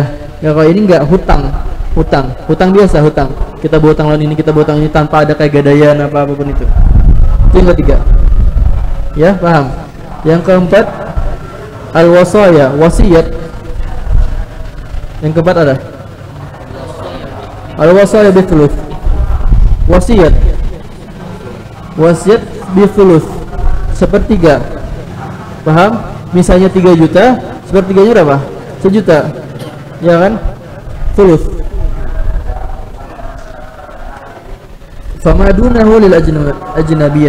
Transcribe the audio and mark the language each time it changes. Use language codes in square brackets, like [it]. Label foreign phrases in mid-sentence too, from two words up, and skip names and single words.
[id] Ya, kalau ini enggak, hutang biasa, hutang. Kita berhutang lawan ini, kita berhutang ini tanpa ada kayak gadaian apapun itu. Itu yang ketiga. Ya, paham? Yang keempat al-wasaya, wasiat. Yang keempat ada [ar] الوصايا بالثلث, [id] wasiat bithuluth, sepertiga, paham? Misalnya 3 juta, sepertiganya berapa? 1 juta, ya kan? Thuluth. [ar] فما دونه للأجنبيين.